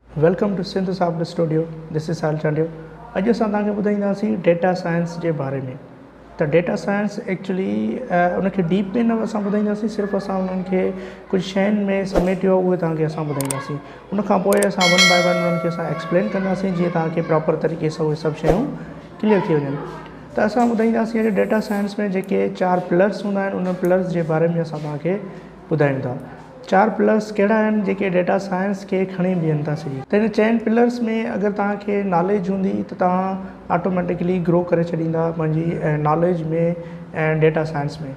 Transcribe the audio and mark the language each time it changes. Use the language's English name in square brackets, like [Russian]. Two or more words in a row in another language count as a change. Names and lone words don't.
[English] Welcome to Sindh Soft Studio. This is Sal Chandio. [Sindhi] अॼु असां तव्हांखे ॿुधाईंदासीं [English] data science [Sindhi] जे बारे में। त [English] data science actually [Sindhi] उनखे डीप में न असां ॿुधाईंदासीं, सिर्फ़ु असां उन्हनि खे कुझु शयुनि में समेटियो उहे तव्हांखे असां ॿुधाईंदासीं। उनखां पोइ असां [English] one by one [Sindhi] उन्हनि खे असां एक्सप्लेन कंदासीं जीअं तव्हांखे प्रॉपर तरीक़े सां उहे सभु शयूं क्लियर थी वञनि। त असां ॿुधाईंदासीं अॼु [English] data science [Sindhi] में जेके 4 पिलर्स हूंदा आहिनि उन पिलर्स जे बारे में असां तव्हांखे ॿुधायूं था। 4 पिलर्स कहिड़ा आहिनि जेके [English] data science [Sindhi] खे खणी बीहनि था सॼी। त हिन 4 पिलर्स में अगरि तव्हांखे नॉलेज हूंदी त तव्हां [English] automatically grow [Sindhi] करे छॾींदा पंहिंजी नॉलेज में ऐं [English] data science [Sindhi] में।